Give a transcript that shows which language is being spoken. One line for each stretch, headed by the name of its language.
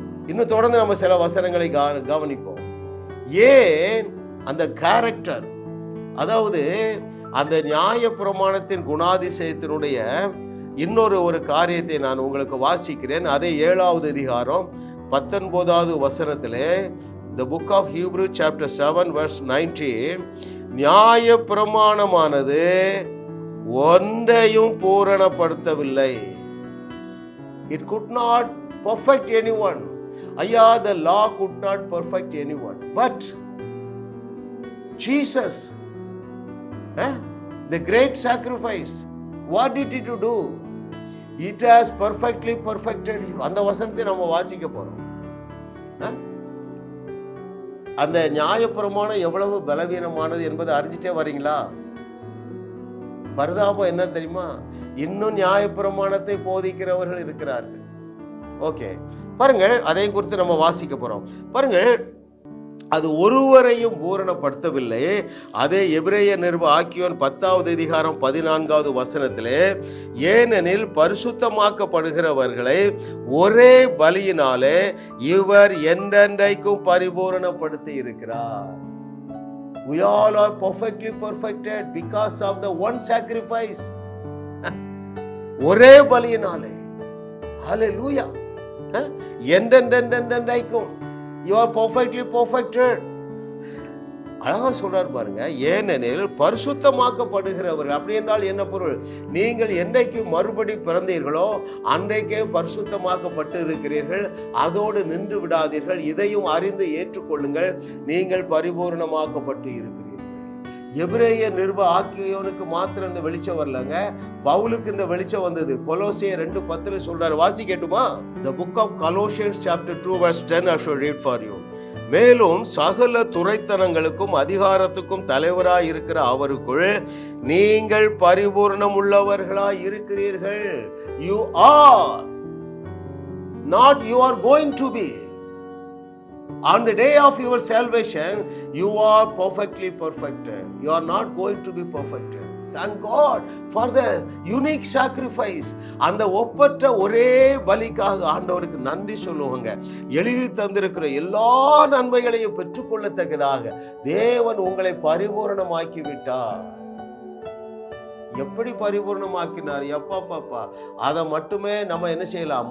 Tamil: இன்னும் தொடர்ந்து நம்ம சில வசனங்களை கவனிப்போம். ஏன் அந்த கேரக்டர், அதாவது அந்த நியாய பிரமாணத்தின் குணாதிசயத்தினுடைய இன்னொரு காரியத்தை நான் உங்களுக்கு வாசிக்கிறேன். அதே 7வது அதிகாரம் 19வது வசனத்திலே,
English: the book of Hebrew chapter 7 verse 19,
Tamil: நியாய பிரமாணமானது ஒன்றையும் பூரணப்படுத்தவில்லை.
English: It could not perfect anyone.
Tamil: ஐயா,
English: the law could not perfect anyone, but Jesus, the great sacrifice, what did it do? It has perfectly perfected you.
Tamil: அந்த வசனத்தை நம்ம வாசிக்க போறோம். அந்த நியாயப்பிரமாணம் எவ்வளவு பலவீனமானது என்பதை அறிஞ்சிட்டே வரீங்களா? பரிதாபம் என்ன தெரியுமா? இன்னும் நியாயப்பிரமாணத்தை போதிக்கிறவர்கள் இருக்கிறார்கள். ஓகே, பாருங்கள், அதை குறித்து நம்ம வாசிக்க போறோம். பாருங்கள், அது ஒருவரையும் பூரணப்படுத்தவில்லை. அதே எபிரேய நிருப ஆக்கியோன் 10வது அதிகாரம் 14வது வசனத்திலே, ஏனெனில் பரிசுத்தமாக்கப்படுகிறவர்களை ஒரே பலியினாலே இவர் என்றென்றைக்கும் பரிபூரணப்படுத்தி இருக்கிறார்.
English: We all are perfectly perfected because of the one sacrifice.
Tamil: ஒரே பலியினாலே.
English: Hallelujah.
Tamil: என்றென்றைக்கும்
English: you are perfectly perfected.
Tamil: அழகா சொல்றார் பாருங்க, ஏனெனில் பரிசுத்தமாக்கப்படுகிறவர்கள். அப்படி என்றால் என்ன பொருள்? நீங்கள் என்றைக்கு மறுபடி பிறந்தீர்களோ அன்றைக்கே பரிசுத்தமாக்கப்பட்டு இருக்கிறீர்கள். அதோடு நின்று விடாதீர்கள், இதையும் அறிந்து ஏற்றுக்கொள்ளுங்கள், நீங்கள் பரிபூர்ணமாக்கப்பட்டு இருக்கிறீர்கள். எபிரேய நிருப ஆக்கியோனுக்கு மாத்திரம் இந்த வெளிச்சம் வரலங்க, பவுலுக்கு இந்த வெளிச்சம் வந்தது. கொலோசியர் 2:10 சொல்றாரு, வாசி கேட்டுமா?
English: The book of Colossians chapter 2 verse 10 I shall read for you.
Tamil: மேலும் சகல துரைத்தனங்களுக்கும் அதிகாரத்துக்கும் தலைவராய் இருக்கிற அவருக்குள் நீங்கள் பரிபூர்ணம் உள்ளவர்களாய் இருக்கிறீர்கள்.
English: You are not, you are going to be. On the day of your salvation, you are perfectly perfected. You are not going to be perfected. Thank God for the unique sacrifice.
Tamil: அந்த ஒப்பற்ற ஒரே பலிக்காக ஆண்டவருக்கு நன்றி சொல்லுவாங்க. எழுதி தந்திருக்கிற எல்லா நன்மைகளையும் பெற்றுக்கொள்ளத்தக்கதாக தேவன் உங்களை பரிபூரணமாக்கி விட்டார். எப்படி பரிபூர்ணமாக்கினார்? எப்பா, அதை மட்டுமே நம்ம என்ன செய்யலாம்?